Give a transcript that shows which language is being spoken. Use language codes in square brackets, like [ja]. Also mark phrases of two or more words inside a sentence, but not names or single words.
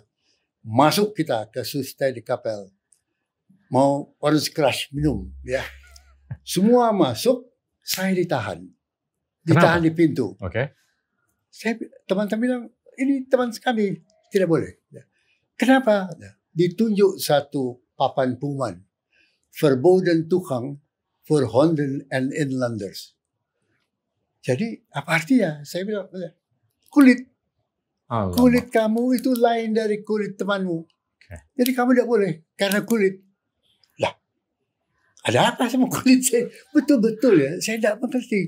[id] Masuk kita ke Société de Kapel, mau orange crush minum, Semua masuk. Saya ditahan di pintu. Teman-teman bilang, ini teman kami, tidak boleh. Kenapa? Ditunjuk satu papan pengumuman, [nl] verboden toegang voor honden en inlanders. [id] Jadi apa artinya? Saya bilang, kulit kamu itu lain dari kulit temanmu. Jadi kamu tidak boleh karena kulit. Ada apa sama kulit saya? Betul-betul saya tidak mengerti.